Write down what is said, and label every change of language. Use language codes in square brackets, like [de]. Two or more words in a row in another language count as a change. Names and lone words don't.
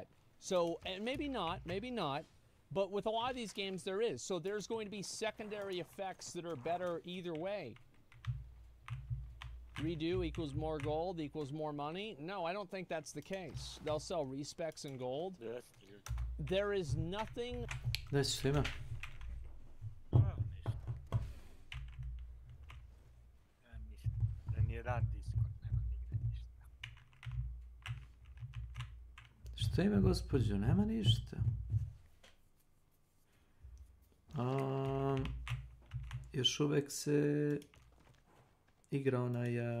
[en] So, and maybe not, but with a lot of these games there is. So there's going to be secondary effects that are better either way. Redo equals more gold equals more money? No, I don't think that's the case. They'll sell respecs in gold. There is nothing... [sr] That's svima. Što ima, gospođo? Nema ništa. Još uvek se igra onaj...